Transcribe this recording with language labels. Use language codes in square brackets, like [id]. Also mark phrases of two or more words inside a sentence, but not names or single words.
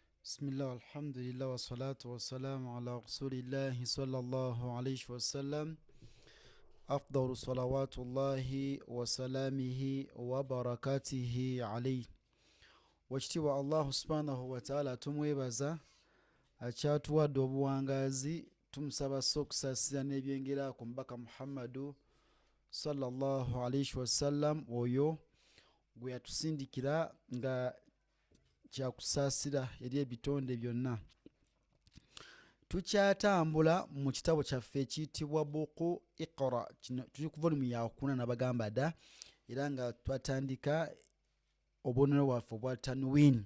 [ar] بسم الله، الحمد لله، والصلاة والسلام على رسول الله صلى الله عليه وسلم. أفضل صلوات الله وسلامه وبركاته عليه. [lg] Wakitiibwa [ar] الله سبحانه وتعالى [lg] tumwebaza akyatuwadde obuwangazi, tumusaba okusaasira n'ebyengera ku mubaka Muhammadu [ar] صلى الله عليه وسلم, [lg] oyo gwe yatusindikira nga kyakusaasira eri ebitonde byonna. Tukyatambula mu kitabo kyaffe ekiyitibwa buku Iqra. Kino tuli ku volume ya 4 nabagamba dda, era nga twatandika obubonero bwaffe obwa tanwin.